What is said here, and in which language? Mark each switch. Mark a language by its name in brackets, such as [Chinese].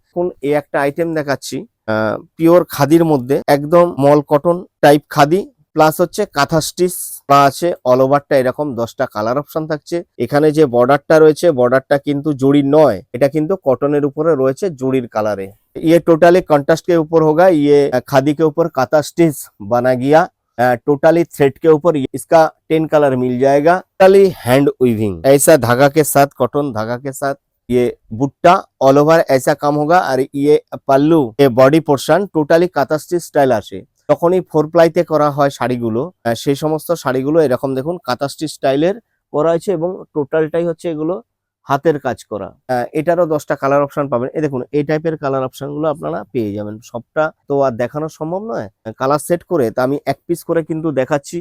[Bangla] এখন এই একটা আইটেম দেখাচ্ছি পিওর খাদির মধ্যে, একদম মল কটন টাইপ খাদি, প্লাস হচ্ছে কাঁথা স্টিচ আছে। অল ওভারটা এরকম 10টা কালার অপশন থাকছে। এখানে যে বর্ডারটা রয়েছে, বর্ডারটা কিন্তু জড়ির নয়, এটা কিন্তু কটনের উপরে রয়েছে জড়ির কালারে। [Hindi] ये टोटली कंट्रास्ट के ऊपर होगा, ये खादी के ऊपर काता स्टिच बना गया। टोटली थ्रेड के ऊपर इसका 10 कलर मिल जाएगा। टोटली हैंड वीविंग, ऐसा धागा के साथ, कॉटन धागा के साथ ये बुट्टा ऑल ओवर ऐसा काम होगा। और ये पल्लू, ये बॉडी पोर्शन [Bangla] টোটালি কাতা স্টিচ স্টাইল আসে। যখনই 4 প্লাইতে করা হয় শাড়িগুলো, সেই সমস্ত শাড়িগুলো এরকম দেখুন কাতা স্টিচ স্টাইলের করা হয়েছে এবং টোটালটাই হচ্ছে এগুলো হাতের কাজ করা। এটারও 10টা কালার অপশন পাবেন। এই দেখুন এই টাইপের কালার অপশন গুলো আপনারা পেয়ে যাবেন। সবটা তো আর দেখানো সম্ভব নয়, কালার সেট করে তা আমি এক পিস করে কিন্তু দেখাচ্ছি।